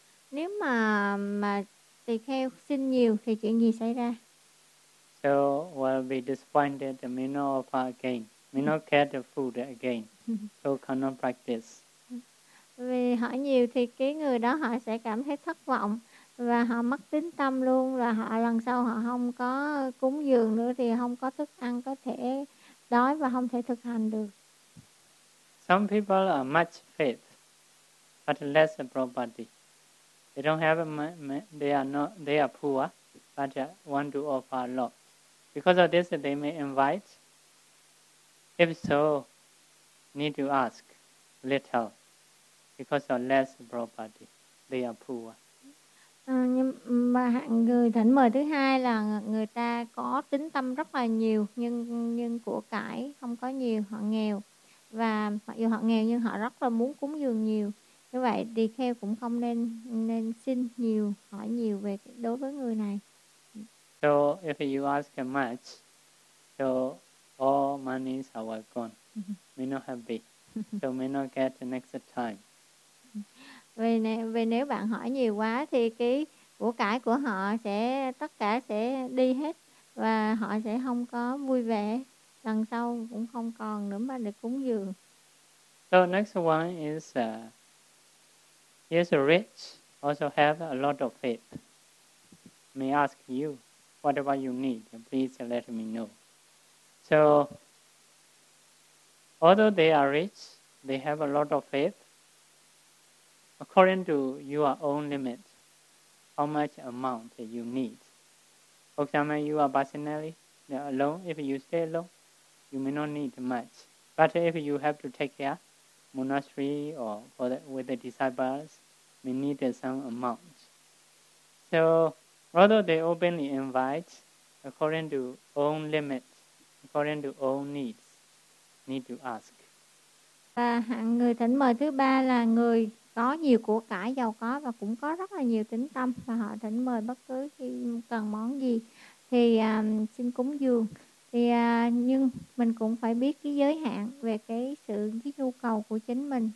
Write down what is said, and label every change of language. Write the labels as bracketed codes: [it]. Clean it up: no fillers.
[vi] Nếu mà tùy theo xin nhiều thì chuyện gì xảy ra? [en] So will be disappointed, may not offer again, may not get the food again, so cannot practice. [vi] Vì hỏi nhiều thì cái người đó họ sẽ cảm thấy thất vọng và họ mất tín tâm luôn, và họ lần sau họ không có cúng dường nữa thì không có thức ăn, có thể đói và không thể thực hành được. [en] Some people are much faith, but less property. They don't have, they are poor, but want to offer a lot. Because of this, they may invite. If so, need to ask little, because of less property, they are poor. [vi] Nhưng người thỉnh mời thứ hai là người ta có tính tâm rất là nhiều, nhưng của cải không có nhiều, họ nghèo. Và mặc dù họ nghèo nhưng họ rất là muốn cúng dường nhiều. Như vậy thì kheo cũng không nên xin nhiều, hỏi nhiều về đối với người này. [en] So if you ask much, so all monies are welcome. May not have been. So may not get the next time. [vi] Vì nếu bạn hỏi nhiều quá thì cái của cải của họ sẽ tất cả sẽ đi hết và họ sẽ không có vui vẻ, lần sau cũng không còn nữa mà được cúng dường. [en] So next one is he is rich, also have a lot of faith. May ask you whatever you need, please let me know. So although they are rich, they have a lot of faith. According to your own limit, how much amount you need. For example, you are personally alone. If you stay alone, you may not need much. But if you have to take care, monastery or with the disciples, may need some amount. So, although they openly invite, according to own limit, according to own needs, need to ask. [vi] Và hạng người thỉnh mời thứ ba là người có nhiều của cải, giàu có và cũng có rất là nhiều tín tâm, và họ thỉnh mời bất cứ khi cần món gì thì xin cúng dường. Thì nhưng mình cũng phải biết cái giới hạn về cái nhu cầu của chính mình.